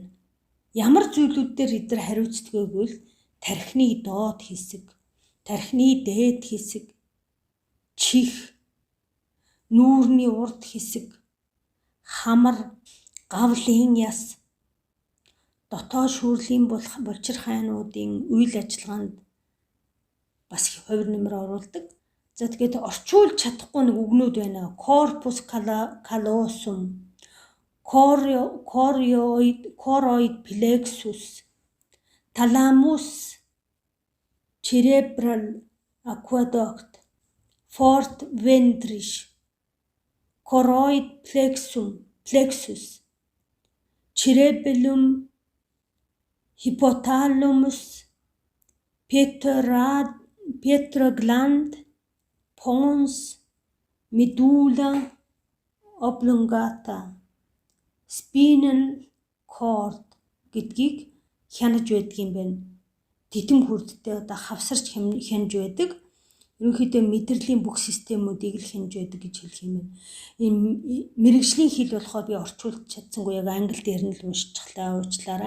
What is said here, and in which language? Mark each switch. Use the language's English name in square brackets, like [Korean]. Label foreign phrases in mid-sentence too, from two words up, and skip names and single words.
[Mongolian] Ямар зүйлүүд дээр эдгээр хариуцдаг гэвэл тархины доод хэсэг, тархины дээд хэсэг, чих, нүүрний урд хэсэг, хамар, гавлын яс, дотоод шүүрлийн булчирхайнуудын үйл ажиллагаанд бас хувир нэмэр оруулдаг. За тэгээд орчуулж чадахгүй нэг үгнүүд байна. [English] Corpus callosum, choroid plexus, thalamus, cerebral aqueduct, fourth ventris, choroid plexus, cerebellum, hypothalamus, pituitary gland, pons, medulla oblongata, spinal cord [Mongolian] гэдгийг хянаж байдаг юм байна. Титэм хүрдтэй хавсарч хянаж байдаг. Ерөнхийдөө мэдрэлийн бүх системүүдийг л хянаж байдаг гэж хэлэх юм байна. Энэ мэрэгжлийн хэл болохоо би орчуулж чадсангүй яг англи дээр нь л уншчихлаа уучлаарай.